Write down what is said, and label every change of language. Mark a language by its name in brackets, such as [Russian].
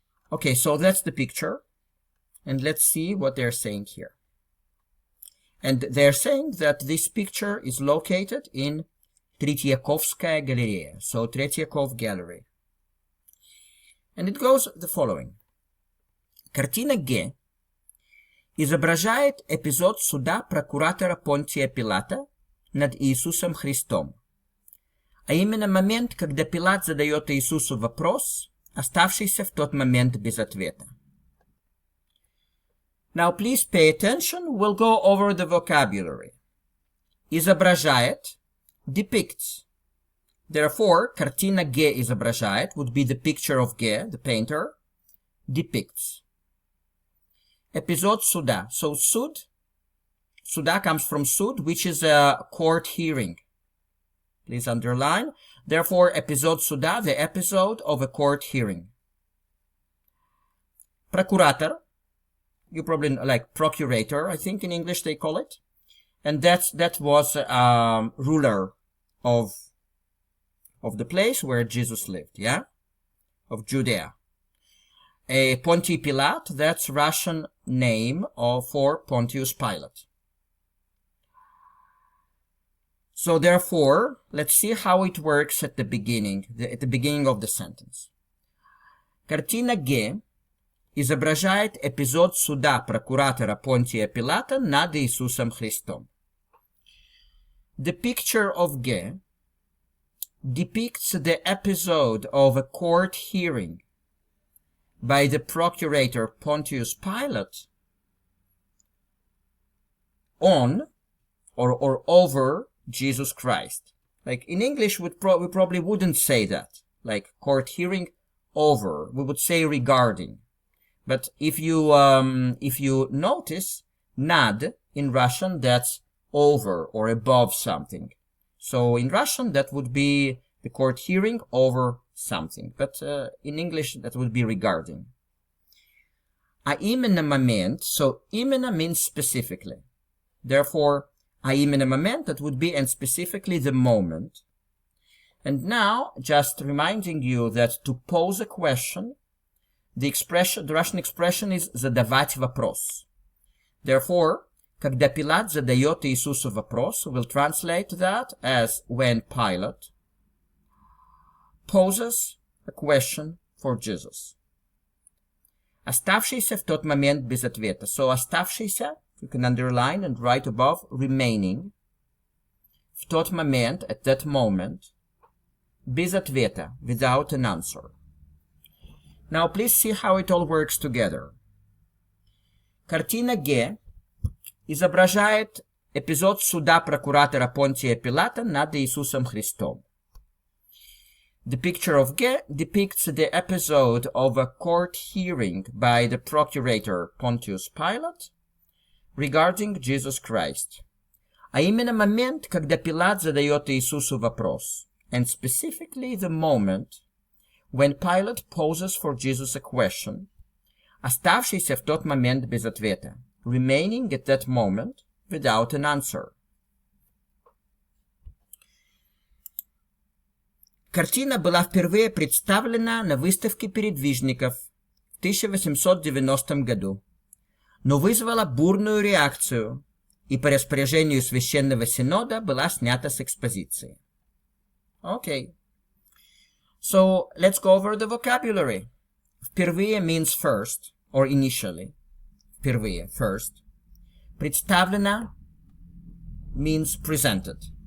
[English] Okay, so that's the picture. And let's see what they're saying here. And they're saying that this picture is located in Tretьяковская галерея, so Третьяков Gallery. And it goes the following. [Russian] Картина Г изображает эпизод суда прокуратора Понтия Пилата над Иисусом Христом, а именно момент, когда Пилат задает Иисусу вопрос, оставшийся в тот момент без ответа. [English] Now please pay attention, we'll go over the vocabulary. Изображает depicts. Therefore, [Russian] картина Г изображает [English] would be the picture of Г, the painter, depicts. [Russian] Эпизод суда. [English] So, суда comes from суд, which is a court hearing. Please underline. Therefore, [Russian] эпизод суда, [English] the episode of a court hearing. [Russian] Прокуратор. [English] You probably like procurator, I think in English they call it. And that was ruler of the place where Jesus lived, yeah? Of Judea. Ponti Pilate, that's Russian name for Pontius Pilate. So therefore, let's see how it works at the beginning of the sentence. [Russian] Картина Г изображает эпизод суда прокуратора Понтия Пилата над Иисусом Христом. [English] The picture of G depicts the episode of a court hearing by the procurator Pontius Pilate on or over Jesus Christ. Like in English, we probably wouldn't say that. Like court hearing over, we would say regarding. But if you notice, nad in Russian, that's over or above something. So in Russian, that would be the court hearing over something. But in English, that would be regarding. [Russian] А именно момент, [English] so [Russian] именно [English] means specifically. Therefore, [Russian] а именно момент, [English] that would be and specifically the moment. And now, just reminding you that to pose a question, the Russian expression is [Russian] задавать вопрос. [English] Therefore, [Russian] когда Пилат задает Иисусу вопрос, [English] we'll translate that as when Pilate poses a question for Jesus. [Russian] Оставшийся в тот момент без ответа. [English] So, оставшийся, you can underline and write above, remaining. [Russian] В тот момент, [English] at that moment, [Russian] без ответа, [English] without an answer. Now, please see how it all works together. [Russian] Картина Г изображает эпизод суда прокуратора Понтия Пилата над Иисусом Христом. [English] The picture of G depicts the episode of a court hearing by the procurator Pontius Pilate regarding Jesus Christ, [Russian] а именно момент, когда Пилат задает Иисусу вопрос, [English] and specifically the moment when Pilate poses for Jesus a question, [Russian] оставшийся в тот момент без ответа, [English] remaining at that moment without an answer. [Russian] Картина была впервые представлена на выставке передвижников в 1890 году, но вызвала бурную реакцию и по распоряжению Священного Синода была снята с экспозиции. [English] Okay. So, let's go over the vocabulary. Впервые means first, or initially. Впервые, first. Представлена means presented.